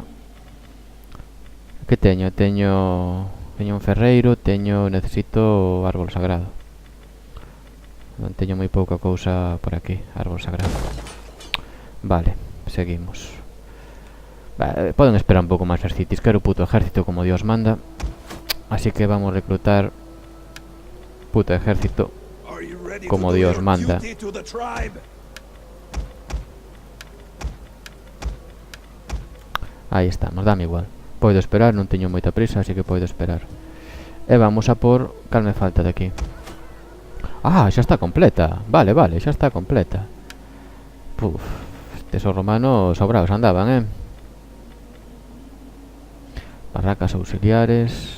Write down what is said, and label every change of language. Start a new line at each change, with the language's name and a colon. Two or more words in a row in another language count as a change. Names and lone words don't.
Galician: Que teño? Teño un ferreiro, necesito
Spanish: árbol sagrado.
Galician: Non teño moi pouca cousa por aquí,
Spanish: árbol sagrado.
Galician: Vale, seguimos. Poden esperar un pouco máis exercitis. Quero
Spanish: puto ejército como Dios manda. Así que vamos a reclutar puto ejército
English: Are you ready
Spanish: como
English: to do
Spanish: Dios
English: your
Spanish: manda.
English: duty to the tribe?
Galician: Aí estamos, dame igual. Podo esperar, non teño moita prisa, así que podo esperar. E vamos a por... Cal me falta de aquí? Ah, xa está completa. Vale, xa está completa. Puf, estes os romanos sobrados andaban, Barracas auxiliares.